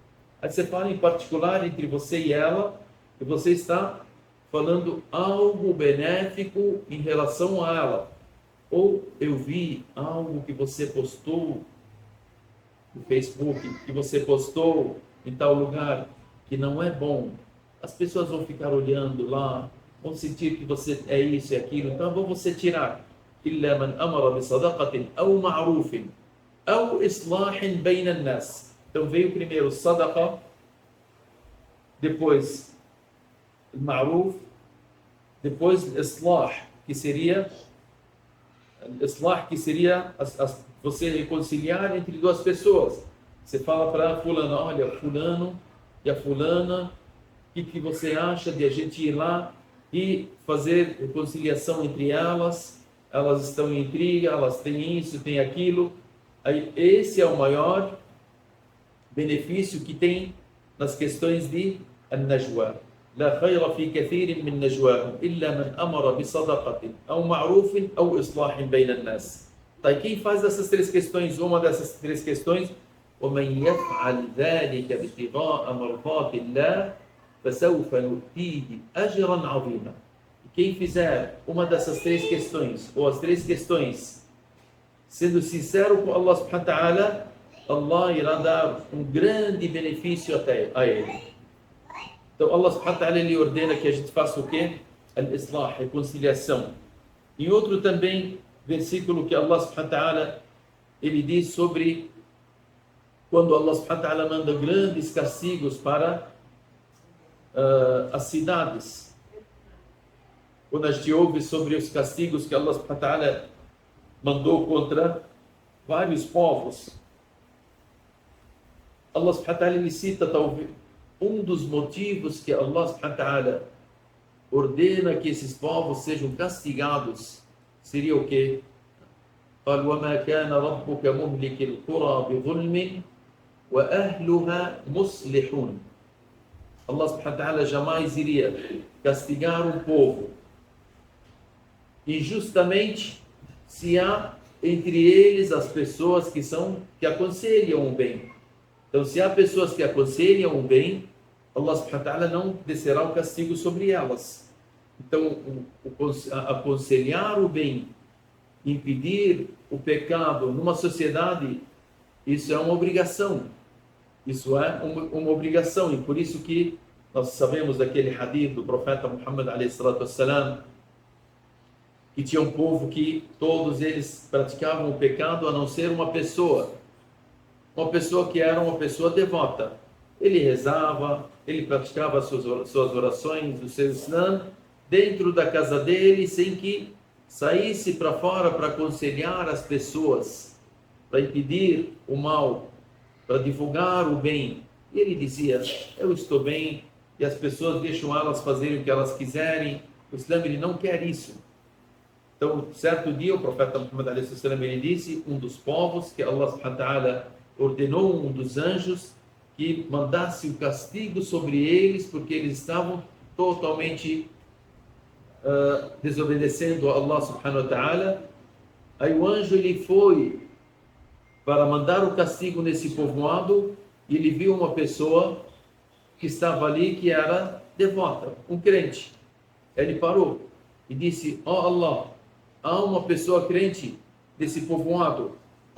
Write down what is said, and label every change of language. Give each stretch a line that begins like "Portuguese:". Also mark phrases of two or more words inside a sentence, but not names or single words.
Portuguese: Aí você fala em particular entre você e ela, e você está falando algo benéfico em relação a ela. Ou eu vi algo que você postou no Facebook, que você postou em tal lugar, que não é bom. As pessoas vão ficar olhando lá, vão sentir que você é isso e aquilo, então vão você tirar.
Arabic: إلا من أمر بصدقة أو معروف أو إصلاح بين الناس.
Portuguese: Então veio primeiro sadaqa, depois ma'ruf, depois islah, que seria você reconciliar entre duas pessoas. Você fala para fulano: olha, fulano e a fulana, o que você acha de a gente ir lá e fazer reconciliação entre elas? Elas estão em intriga, elas têm isso, têm aquilo. Aí, esse é o maior benefício que tem nas questões de النجوى.
Arabic: لا خير في كثير من نجواهم إلا من أمر بصدقة أو معروف أو إصلاح بين الناس.
Portuguese: Tá, e quem faz essas três questões, uma dessas três questões:
Arabic: ومن يفعل ذلك ابتغاء مرضات الله فسوف نؤتيه أجرا عظيما.
Portuguese: Quem fizer uma dessas três questões, ou as três questões, sendo sincero com
Arabic: الله سبحانه وتعالى,
Portuguese: Allah irá dar um grande benefício a ele.
Arabic: Então الله سبحانه وتعالى,
Portuguese: ele ordena que a gente faça o quê? Al-Islah, reconciliação. Em outro também versículo que
Arabic: الله سبحانه وتعالى,
Portuguese: ele diz sobre quando
Arabic: الله سبحانه وتعالى
Portuguese: manda grandes castigos para as cidades. Quando a gente ouve sobre os castigos que
Arabic: الله سبحانه وتعالى
Portuguese: mandou contra vários povos,
Arabic: الله سبحانه وتعالى,
Portuguese: ele cita talvez um dos motivos que
Arabic: الله سبحانه وتعالى
Portuguese: ordena que esses povos sejam castigados seria o quê?
Arabic: قال وما كان ربك مهلك القرى بظلم وأهلها مصلحون. الله سبحانه وتعالى
Portuguese: jamais iria castigar um povo injustamente se há entre eles as pessoas que aconselham o bem. Então, se há pessoas que aconselham o bem,
Arabic: الله سبحانه وتعالى
Portuguese: não descerá o castigo sobre elas. Então, aconselhar o bem, impedir o pecado numa sociedade, isso é uma obrigação. Isso é uma obrigação, e por isso que nós sabemos daquele hadith do profeta Muhammad
Arabic: عليه الصلاة والسلام,
Portuguese: que tinha um povo que todos eles praticavam o pecado, a não ser uma pessoa que era uma pessoa devota. Ele rezava, ele praticava suas orações, o seu Islam, dentro da casa dele, sem que saísse para fora para aconselhar as pessoas, para impedir o mal, para divulgar o bem. E ele dizia: eu estou bem, e as pessoas deixam elas fazerem o que elas quiserem. O Islã, ele não quer isso. Então, certo dia, o profeta Muhammad
Arabic: عليه سلام,
Portuguese: ele disse, um dos povos que
Arabic: الله سبحانه وتعالى
Portuguese: ordenou, um dos anjos, que mandasse o castigo sobre eles, porque eles estavam totalmente desobedecendo a
Arabic: الله سبحانه وتعالى.
Portuguese: Aí o anjo, ele foi para mandar o castigo nesse povoado, e ele viu uma pessoa que estava ali, que era devota, um crente. Ele parou e disse: ó Allah, há uma pessoa crente desse povoado.